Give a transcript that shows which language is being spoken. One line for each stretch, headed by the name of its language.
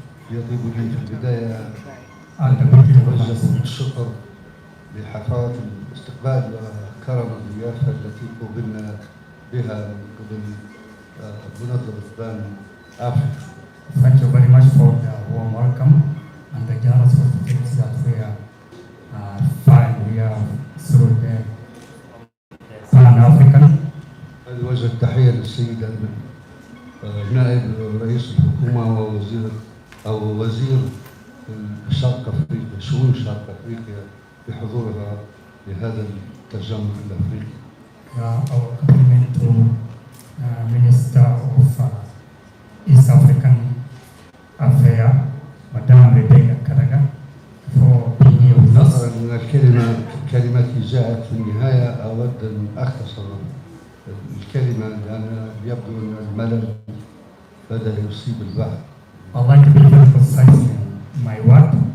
Arabic: يطيب لي في البداية أوجه الشكر لحفاوة الاستقبال وكرم الضيافة التي قوبلنا بها من قبل منظمة بان أفريقيا.
English: Thank you very much for the warm welcome and the generous hospitality that we find here through the Pan-African.
Arabic: وجه التحية للسيد نائب رئيس الحكومة ووزير شرق أفريقيا شؤون شرق أفريقيا بحضورها لهذا التجمع الأفريقي.
English: Our compliment to Minister of East African Affairs, Madame Rebecca Karaga, for being here with us.
Arabic: نظرا أن كلمتي جاءت في النهاية أود أن أختصر الكلمة لأن يبدو أن الملل بدأ يصيب البعض.
English: I'd like to be very precise in my word.